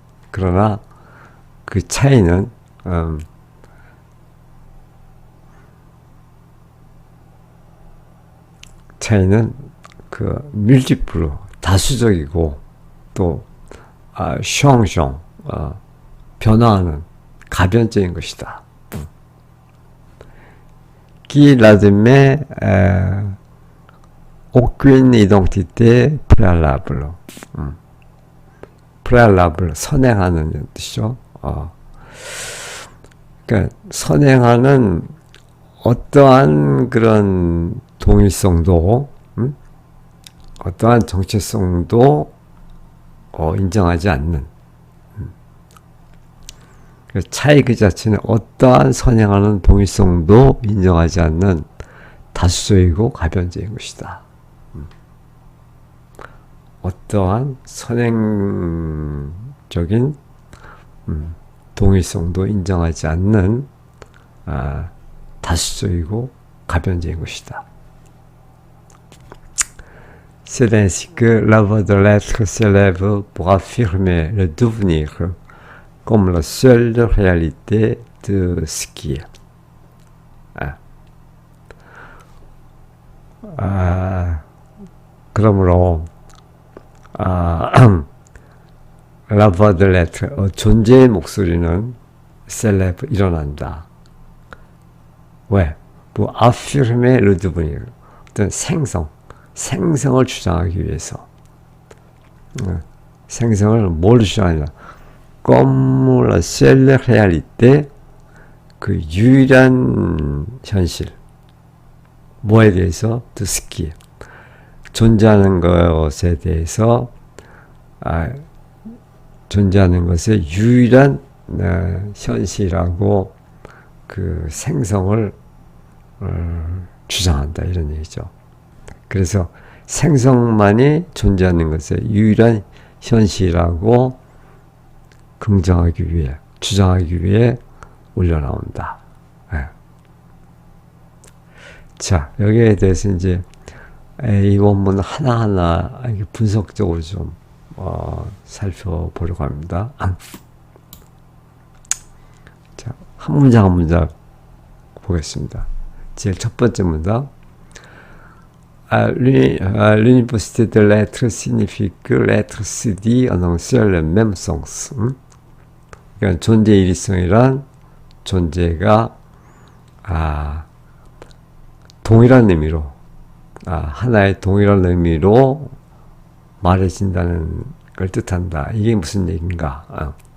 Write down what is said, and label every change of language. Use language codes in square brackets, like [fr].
[ko] 그러나 그 차이는 그 multiple 다수적이고 또 changeant 변화하는 가변적인 것이다. [fr] Qui n'admet aucune identité préalable. [ko] préalable 선행하는 뜻이죠. 그러니까 선행하는 어떠한 그런 동일성도 어떠한 정체성도 인정하지 않는 차이 그 자체는 어떠한 선행하는 동일성도 인정하지 않는 다수적이고 가변적인 것이다. 어떠한 선행적인 동일성도 인정하지 않는 다수적이고 가변적인 것이다. [fr] C'est ainsi que la voix de l'être s'élève pour affirmer le devenir comme la seule réalité de ce qui est. [ko] 그러므로 [fr] la voix de l'être, [ko] 존재의 목소리는 [fr] s'élève, [ko] 일어난다. 왜? [fr] pour affirmer le devenir, [ko] 어떤 생성을 주장하기 위해서. 생성을 뭘 주장하냐? [fr] comme la seule réalité, [ko] 그 유일한 현실. 뭐에 대해서? [fr] de ce qui est. [ko] 존재하는 것에 대해서, 존재하는 것의 유일한 현실이라고 그 생성을 주장한다, 이런 얘기죠. 그래서 생성만이 존재하는 것의 유일한 현실이라고 긍정하기 위해, 주장하기 위해 올려나온다. 자, 여기에 대해서 이제 이 원문 하나하나 분석적으로 좀 살펴보려고 합니다. 자, 한 문장 한 문장 보겠습니다. 제일 첫 번째 문장. [fr] L'université de l'être signifie que l'être se dit en un seul même sens. [ko] 그러니까 존재의 일위성이란 존재가 동일한 의미로, 하나의 동일한 의미로 말해진다는 걸 뜻한다. 이게 무슨 얘기인가?